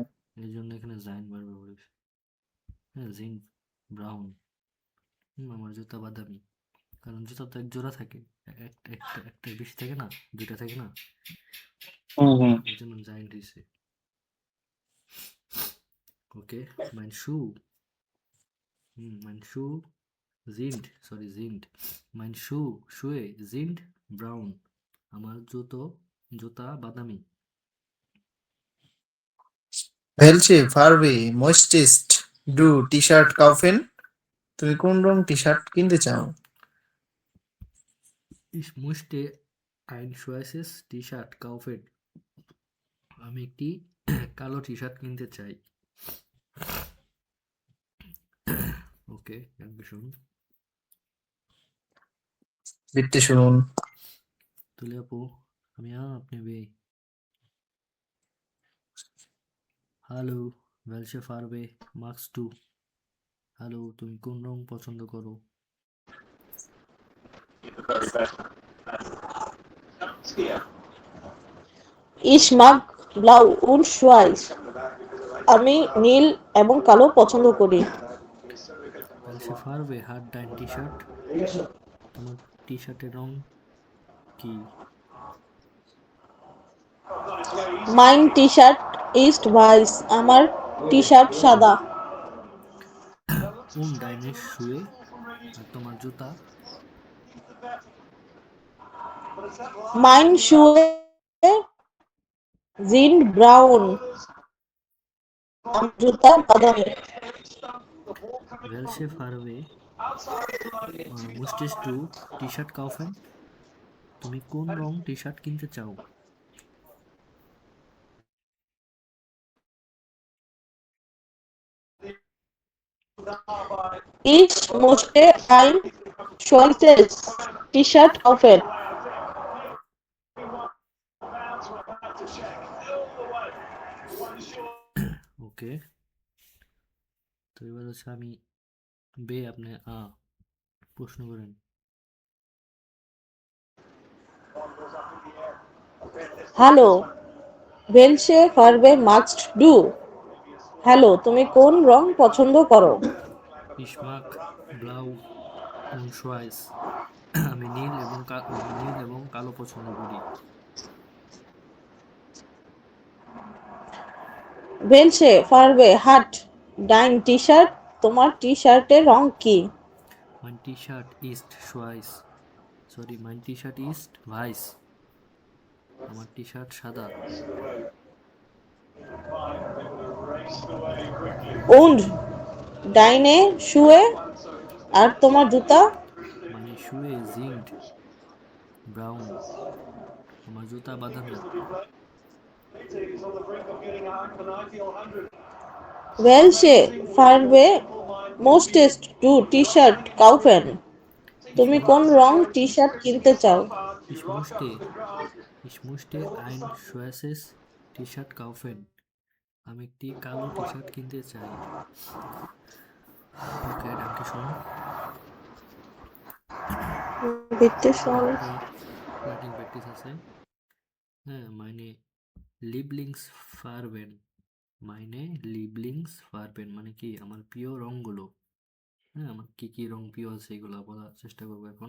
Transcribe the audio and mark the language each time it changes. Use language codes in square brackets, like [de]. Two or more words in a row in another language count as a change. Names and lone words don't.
[bn] এই জন্য এখানে জাইন বার ব্যবহার হয়েছে। হ্যাঁ, [de] sind braun [bn] আমার জুতা বাদামি। কারণ জুতা তো এক জোড়া থাকে, একটা বেশি থাকে না, দুইটা থাকে না, হুম এই জন্য জাইন দিয়েছে। ওকে, [de] mein Schuh sind mein Schuhe sind braun [bn] আমার জুতা বাদামি। [de] Welche Farbe möchtest du টি-শার্ট kaufen? [bn] তুমি কোন রং টি-শার্ট কিনতে চাও? [de] Ich möchte ein schwarzes T-Shirt kaufen [bn] আমি একটি কালো টি শার্ট কিনতে চাই। ওকে, Dankeschön. বিট্টে শুনুন। তুলে আপু আমি আপনি বে। হ্যালো, [de] welche Farbe magst du? [bn] হ্যালো, তুমি কোন রং পছন্দ করো? [de] Ich mag blau und schwarz [bn] আমি নীল এবং কালো পছন্দ করি। [de] welche Farbe hat dein T-Shirt? [bn] তোমার টি শার্টের রং কি? [de] Mein T-shirt ist weiß [bn] আমার টি শার্ট সাদা। [de] und deine Schuhe [bn] আর তোমার জুতা? [de] Mein Schuhe sind braun [bn] আমার জুতা বাদামি। [de] welche Farbe möchtest du T-Shirt kaufen? [bn] তুমি কোন রং টি শার্ট কিনতে চাও? [de] Ich möchte ein schwarzes T-Shirt kaufen [bn] ওকে, তো এবার হচ্ছে আমি বে আপনি প্রশ্ন করেন। [de] Hallo, welche Farbe magst du? [bn] হ্যালো, তুমি কোন রং পছন্দ করো? [de] Ich mag blau und schwarz [bn] আমি নীল এবং কালো পছন্দ করি। [de] Welche Farbe hat dein T-shirt? [bn] তোমার টি শার্টের রং কি? [de] mein T-Shirt ist schwarz mein T-Shirt ist weiß [bn] আমার টি শার্ট সাদা। [de] Und deine Schuhe? [bn] আর তোমার জুতা? [de] meine Schuhe sind braun [bn] আমার জুতা বাদামি। [de] Welche Farbe möchtest du T-shirt kaufen? [bn] তুমি কোন রং টি শার্ট কিনতে চাও? [de] Ich möchte, ich möchte ein schwarzes T-Shirt kaufen. [bn] আমি একটি কালো টি শার্ট কিনতে চাই। ওকে, [de] danke schön. [bn] বিট্টু এখানে শোন। একটা রাইটিং প্র্যাকটিস আছে। হ্যাঁ, [de] meine Lieblingsfarben, meine Lieblingsfarben [bn] মানে কি আমার প্রিয় রঙগুলো। হ্যাঁ, আমার কি কি রং প্রিয় আছে এগুলো বলার চেষ্টা করবো এখন।